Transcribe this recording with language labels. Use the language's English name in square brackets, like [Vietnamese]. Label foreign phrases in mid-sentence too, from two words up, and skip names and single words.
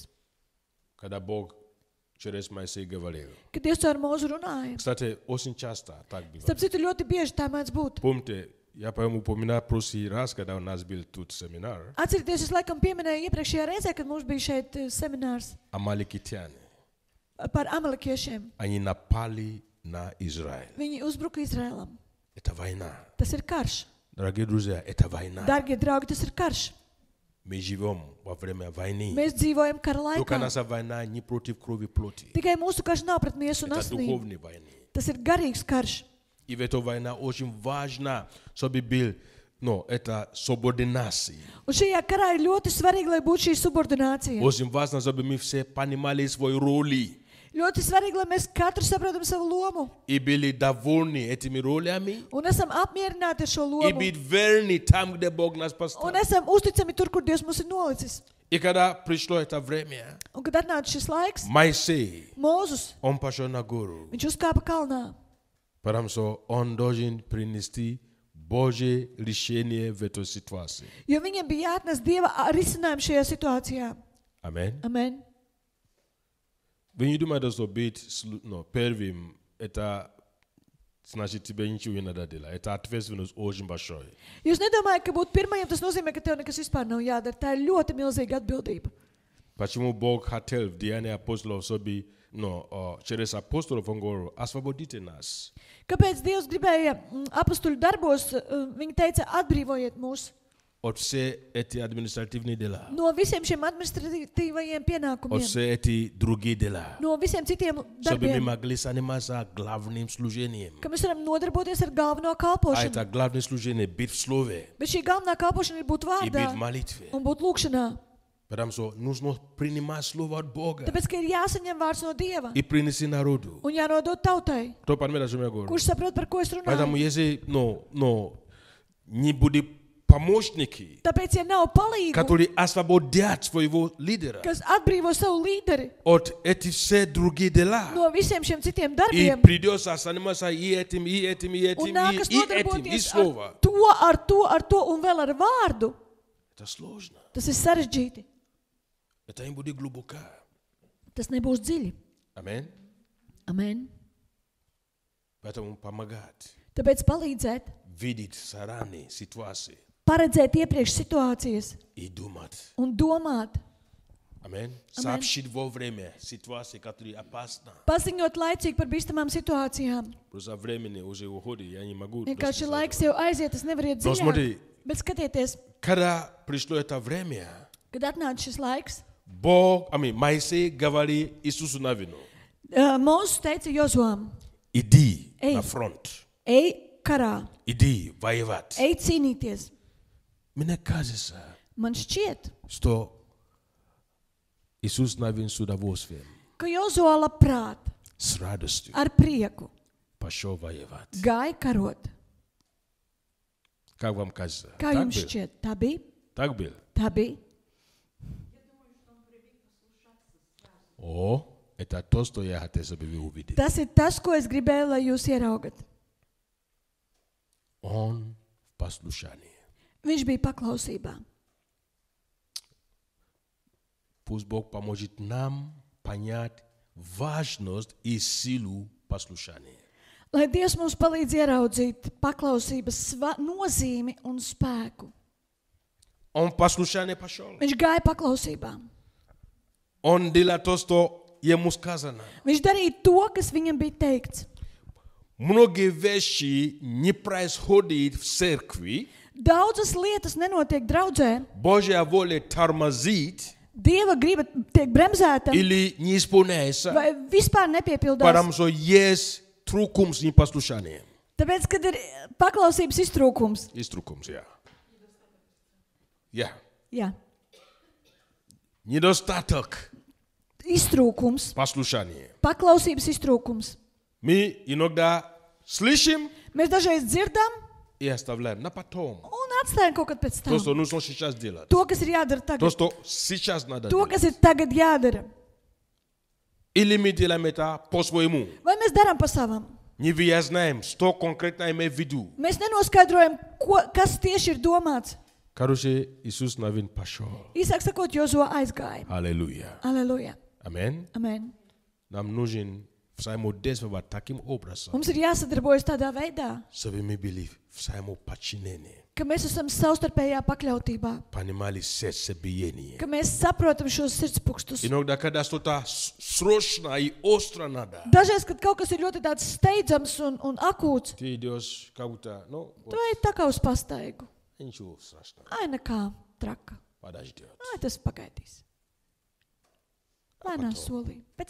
[Russian] Когда Бог через Моисея говорил. [Latvian] Kad Dievs ar Mūzu runāja. [Russian] Кстати, очень часто так бывает. [Latvian] Starp citu, ļoti bieži tā mēdz būt. [Russian] Помните, я, по-моему, упоминал в прошлый раз, когда у нас был тут семинар, [Latvian] Atcerieties, es laikam pieminēju iepriekšējā reizē, kad mums bija šeit seminārs [Russian] амаликитяне. [Latvian] par amalekiešiem. [Russian] Они напали на Израиль. [Latvian] Viņi uzbruka Izrēlam. [Russian] Это война. [Latvian] Tas ir karš. [Russian] Дорогие друзья, это война. [Latvian] Dārgie draugi, tas ir karš. [Russian] Мы живем во время войны. [Latvian] Mēs dzīvojam kara [Russian] Только [Latvian] laikā. [Russian] наша война не против крови и плоти. [Latvian] Tikai mūsu karš nav pret miesu un [Russian] Это [Latvian] asinīm. [Russian] духовная война. [Latvian] Tas ir garīgs karš. [Russian] И в этой войне очень важно, чтобы был, это субординация. [Latvian] Un šajā karā ir ļoti svarīgi, lai būtu šī subordinācija. [Russian] Очень важно, чтобы мы все понимали свои роли [Latvian] Ļoti svarīgi, lai mēs katru saprotam savu lomu [Russian] и были довольны этими ролями [Latvian] un esam apmierināti ar šo [Russian] и [Latvian] lomu [Russian] быть верны там, где Бог нас [Latvian] un [Russian] поставил. [Latvian] esam uzticami tur, kur Dievs mūs ir nolicis. [Russian] И когда пришло это время, [Latvian] Un kad atnāca šis laiks, [Russian] Моисей, [Latvian] Mūzus, [Russian] он пошел на гору, [Latvian] viņš uzkāpa kalnā, [Russian] потому что он должен принести Божье решение в этой ситуации. [Latvian] jo viņam bija jāatnes Dieva risinājumu šajā situācijā. [Russian] Аминь. [Latvian] Amen. [Russian] Вы не думаете, что быть первым, это значит тебе ничего не надо делать. Это ответственность очень большая. [Latvian] Jūs nedomājat, ka būt pirmajam tas nozīmē, ka tev nekas vispār nav jādara. Tā ir ļoti milzīga atbildība. [Russian] Почему Бог хотел в Деянии апостолов, чтобы через апостолов, он говорил, освободите нас. [Latvian] Kāpēc Dievs gribēja apostuļu darbos, viņi teica, atbrīvojiet mūs [Russian] От все эти административные дела. [Latvian] no visiem šiem administratīvajiem [Russian] От [Latvian] pienākumiem, [Russian] все эти другие дела. [Latvian] no visiem citiem [Russian] Чтобы мы [Latvian] darbiem, [Russian] могли заниматься главным служением. [Latvian] ka mēs varam nodarboties ar galveno [Russian] А [Latvian] kalpošanu. [Russian] это главное служение быть в слове [Latvian] Bet šī galvenā kalpošana ir būt [Russian] и быть [Latvian] vārdā [Russian] в молитве. [Latvian] un būt lūkšanā. [Russian] Потому что нужно принимать слово от Бога [Latvian] Tāpēc, ka ir jāsaņem vārds no Dieva [Russian] и принести народу. [Latvian] un jānodod tautai. [Russian] Кто понимает, о чем я говорю? [Latvian] Kurš saprot, par ko es [Russian] Поэтому [Latvian] runāju? [Russian] если не будет помощники, [Latvian] Tāpēc, ja nav palīgu, [Russian] которые освободят своего лидера [Latvian] kas atbrīvo savu līderi [Russian] от этих все другие дела, [Latvian] no visiem šiem citiem [Russian] и [Latvian] darbiem, [Russian] придется заниматься и этим, и этим, и этим, [Latvian] un nākas [Russian] и этим, и [Latvian] nodarboties [Russian] слово. [Latvian] ar to un vēl ar vārdu, [Russian] Это сложно. [Latvian] tas ir sarežģīti. [Russian] Это не будет глубоко. [Latvian] Tas nebūs dziļi. [Russian] Аминь. [Latvian] Amen. [Russian] Поэтому помогать, [Latvian] Tāpēc palīdzēt, [Russian] видеть заранее ситуации [Latvian] paredzēt iepriekš situācijas [Russian] и думать. [Latvian] un domāt, [Russian] Аминь. Сообщить вовремя ситуации, которые опасны. [Latvian] paziņot laicīgi par bīstamām situācijām. [Russian] Просто времени уже уходит, я не могу. [Latvian] Vienkārši laiks jau aiziet, tas nevar iet [Russian] Но [Latvian] dziļāk. [Russian] смотри, [Latvian] Bet skatieties, [Russian] когда пришло это время, [Latvian] kad atnāca šis laiks, [Russian] Моисей говорит Иисусу Навину, [Latvian] Mūzes teica Jozuam, [Russian] иди Эй. на фронт, [Latvian] ej karā, [Russian] иди воевать. [Latvian] ej cīnīties. [Russian] Мне кажется, [Latvian] Man šķiet, [Russian] что Иисус Навин с удовольствием, [Latvian] ka Jozua labprāt, [Russian] с радостью [Latvian] ar prieku [Russian] пошел воевать. [Latvian] gāja karot. [Russian] Как вам кажется? [Latvian] Kā [Russian] Так [Latvian] jums [Russian] был? [Latvian] šķiet? Tā bija? [Russian] Так был. [Latvian] Tā bija. [Russian] О, это то, что я хотел, чтобы вы увидели. [Latvian] Tas ir tas, ko es gribēju, lai jūs ieraugat. [Russian] Он в послушании. [Latvian] Viņš bija paklausībā. [Russian] Пусть Бог поможет нам понять важность и силу послушания. [Latvian] Lai Dievs mums palīdz ieraudzīt paklausības nozīmi un spēku. [Russian] Он в послушание пошел. [Latvian] Viņš gāja paklausībā. [Russian] Он делал то, что ему сказано. [Latvian] Viņš darīja to, kas viņam bija teikts. [Russian] Многие вещи не происходят в церкви. [Latvian] Daudzas lietas nenotiek draudzē. [Russian] Божья воля тормозит [Latvian] Dieva griba tiek bremzēta [Russian] или не исполняется, [Latvian] vai vispār nepiepildās. [Russian] потому что есть трудность непослушания. [Latvian] Tāpēc, kad ir paklausības iztrūkums. [Russian] Есть трудность, [Latvian] ja. Jā, [Russian] Недостаток [Latvian] iztrūkums. [Russian] послушания. [Latvian] Paklausības iztrūkums. [Russian] Мы иногда слышим [Latvian] Mēs dažreiz dzirdam [Russian] и оставляем на потом. [Latvian] un atstājam kaut kad pēc [Russian] То, [Latvian] tam. [Russian] что нужно сейчас делать. [Latvian] To, kas ir jādara [Russian] То, [Latvian] tagad. [Russian] что сейчас надо [Latvian] To, [Russian] делать. [Latvian] kas ir tagad jādara. [Russian] Или мы делаем это по-своему. [Latvian] Vai mēs darām pa savam? [Russian] Не выясняем, что конкретно имеет в виду. [Latvian] Mēs nenoskaidrojam, kas tieši ir domāts. [Russian] Короче, Иисус Навин пошел. [Latvian] Īsāk sakot, Jozua aizgāja. [Russian] Аллилуйя. [Latvian] Aleluja. [Russian] Аминь. [Latvian] Amen. [Russian] Нам нужен взаимодействовать таким образом, [Latvian] Mums ir jāsadarbojas tādā veidā, [Russian] чтобы мы были в взаимоподчинении, [Latvian] ka mēs esam savstarpējā pakļautībā, [Russian] понимали сердцебиение. [Latvian] ka mēs saprotam šos sirdspūkstus. [Russian] Иногда, когда что-то срочно и остро надо, [Latvian] Dažreiz, kad kaut kas ir ļoti tāds steidzams un akūts, [Russian] ты идешь как будто, [Latvian] tu ej tā kā uz pastaigu. [Russian] ничего страшного, [Latvian] Ai, nekā traka. [Russian] подождет. [Latvian] Ai, tas pagaidīs. Lēnā solī. Pēc